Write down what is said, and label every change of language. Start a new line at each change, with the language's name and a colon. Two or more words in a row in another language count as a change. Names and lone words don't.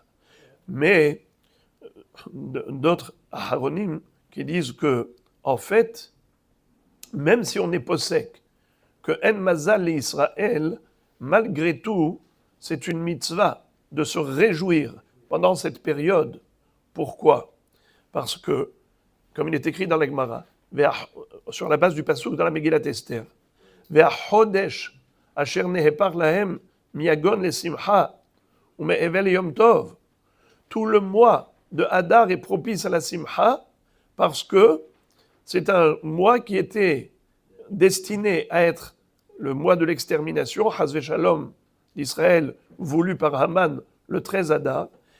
French: Mais d'autres Aharonim qui disent que, en fait, même si on est possède, que
Hebrew: אין מזל
French: et Israël, malgré tout, c'est une mitzvah de se réjouir pendant cette période. Pourquoi? Parce que, comme il est écrit dans la Gemara, sur la base du pasuk dans la Megillat Esther,
Hebrew: והחודש אשר נהפך להם מיגון לשמחה ומאבל יום טוב.
French: Tout le mois de Hadar est propice à la simcha parce que c'est un mois qui était destiné à être le mois de l'extermination,
Hebrew: חס ושלום,
French: d'Israël, voulu par Haman le 13 Hadar.